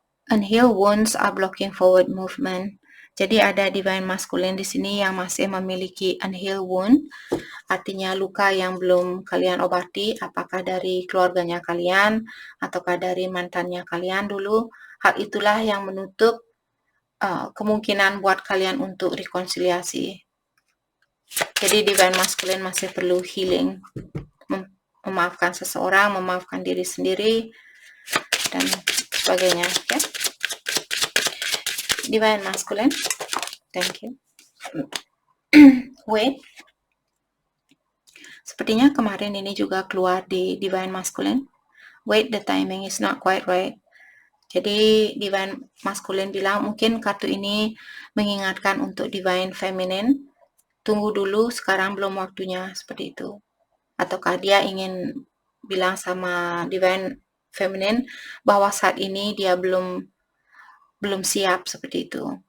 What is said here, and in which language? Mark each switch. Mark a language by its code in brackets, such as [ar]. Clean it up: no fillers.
[en] Unhealed wounds are blocking forward movement. [id] Jadi ada Divine Masculine di sini yang masih memiliki [en] unhealed wound, [id] artinya luka yang belum kalian obati, apakah dari keluarganya kalian ataukah dari mantannya kalian dulu. Hal itulah yang menutup kemungkinan buat kalian untuk rekonsiliasi. Jadi Divine Masculine masih perlu healing, memaafkan seseorang, memaafkan diri sendiri, dan sebagainya. Okay? Divine Masculine, [en] thank you. Wait, [id] sepertinya kemarin ini juga keluar di Divine Masculine. [en] Wait, the timing is not quite right. [id] Jadi Divine Masculine bilang mungkin kartu ini mengingatkan untuk Divine Feminine, tunggu dulu, sekarang belum waktunya, seperti itu. Ataukah dia ingin bilang sama Divine Feminine bahwa saat ini dia belum siap seperti itu.